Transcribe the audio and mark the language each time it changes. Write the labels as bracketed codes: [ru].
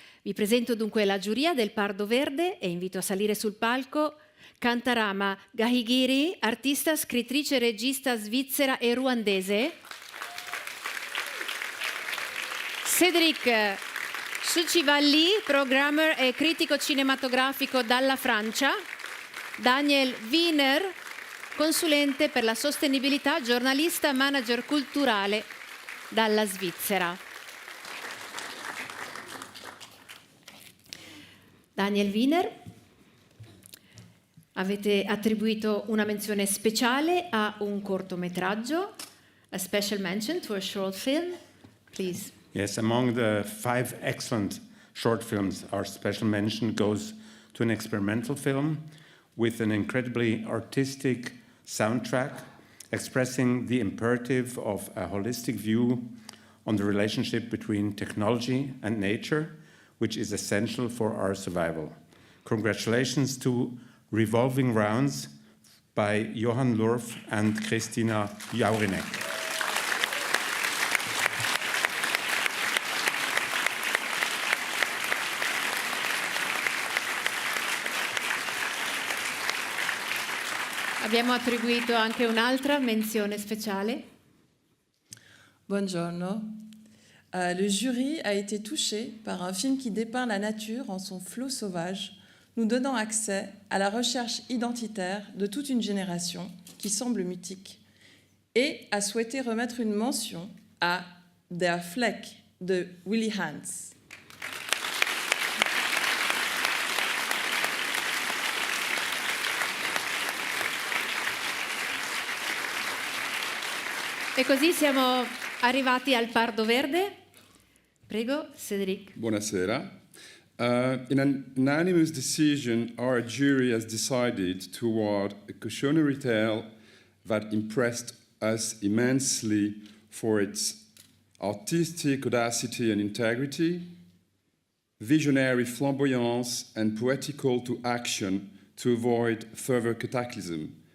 [it] Vi presento dunque la giuria del Pardo Verde e invito a salire sul palco Kantarama, Gahigiri, artista, scrittrice, regista svizzera e ruandese; Cédric, Succivalli, programmer e critico cinematografico dalla Francia; Daniel Wiener, consulente per la sostenibilità, giornalista, manager culturale dalla Svizzera. Daniel Wiener, avete attribuito una menzione speciale a un cortometraggio, [en] a special mention to a short film, please. Yes, among the 5 excellent short films, our special mention goes to an experimental film with an incredibly artistic soundtrack expressing the imperative of a holistic view on the relationship between technology and nature, which is essential for our survival. Congratulations to Revolving Rounds by Johan Lurf and Christina Jaurinek. [it] Abbiamo attribuito anche un'altra menzione speciale. Buongiorno. [fr] Le jury a été touché par un film qui dépeint la nature en son flot sauvage, nous donnant accès à la recherche identitaire de toute une génération qui semble mutique, et a souhaité remettre une mention à Der Fleck de Willy Hans. [it] E così siamo arrivati al Pardo Verde. Prego, Cédric. Buonasera. [en] In an unanimous decision, our jury has decided to award a cautionary tale that impressed us immensely for its artistic audacity and integrity, visionary flamboyance, and poetical to action to avoid further cataclysm.